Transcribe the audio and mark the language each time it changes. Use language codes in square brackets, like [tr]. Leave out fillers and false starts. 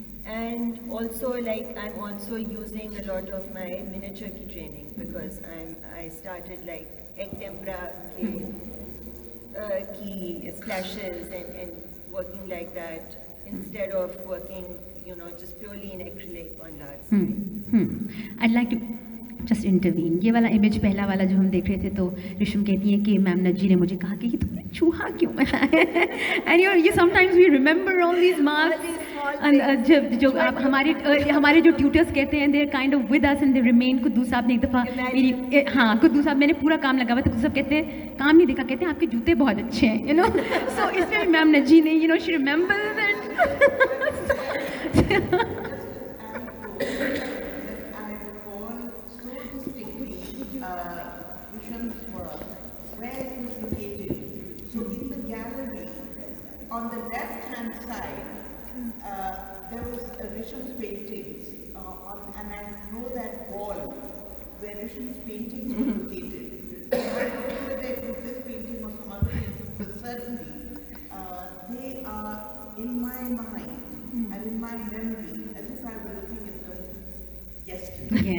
[en] And also I'm also using a lot of my miniature ki training, because I started like egg tempera ki splashes and working like that, instead of working just purely in acrylic on large scale. I'd like to just intervene. [hi] ये वाला image पहला वाला जो हम देख रहे थे, तो रिशम कहती है कि मैम नज्जी ने मुझे कहा कि ये तुमने चूहा क्यों बनाया? [en] And you sometimes we remember all these marks, and [hi] जो हमारे जो tutors कहते हैं, [en] they're kind of with us and they remain. [hi] कुद्दू साहब ने एक दफ़ा कुद्दू साहब मैंने पूरा काम लगा हुआ था, कुद्दू साहब कहते हैं काम नहीं देखा, कहते हैं आपके जूते बहुत अच्छे हैं, so इसमें मैम नज्जी ने [en] she remembers it. Visham's work, where it was located. So in the gallery, on the left-hand side, there was Risham's paintings, and I know that wall where Risham's paintings were located. I don't know whether it was this painting or some other painting, but certainly they are in my mind and in my memory as if I were looking at them yesterday.